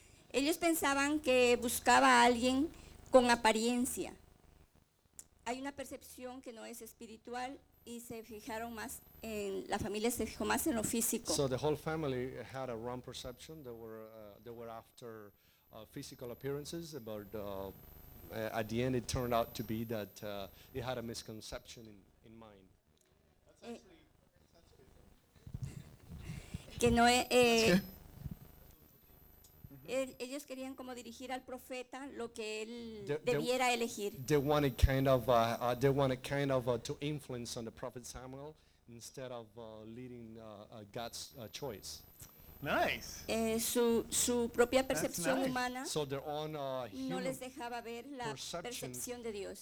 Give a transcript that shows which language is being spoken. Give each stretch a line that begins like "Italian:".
Spanish: Ellos pensaban que buscaba a alguien con apariencia. Hay una percepción que no es espiritual. Y se fijaron más en la familia, se fijó más en lo físico.
English: So the whole family had a wrong perception. They were after physical appearances, but at the end it turned out to be that they had a misconception in mind.
Spanish: Que no ellos querían como dirigir al profeta lo que él debiera elegir.
English: They wanted kind of to influence on the prophet Samuel instead of leading God's choice. Nice.
Spanish: Su propia percepción
English: nice.
Spanish: Humana.
English: So their own
Spanish: no les dejaba ver la percepción de Dios.